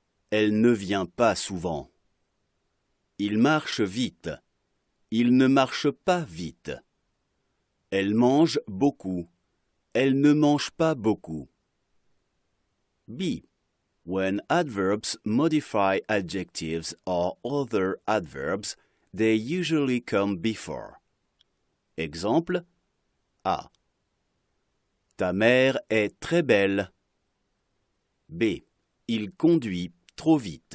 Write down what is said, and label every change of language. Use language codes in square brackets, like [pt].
[fr] Elle ne vient pas souvent. Il marche vite. Il ne marche pas vite. Elle mange beaucoup. Elle ne mange pas beaucoup. B. [en] When adverbs modify adjectives or other adverbs, they usually come before. [fr] Exemple. A. Ta mère est très belle. B. Il conduit trop vite.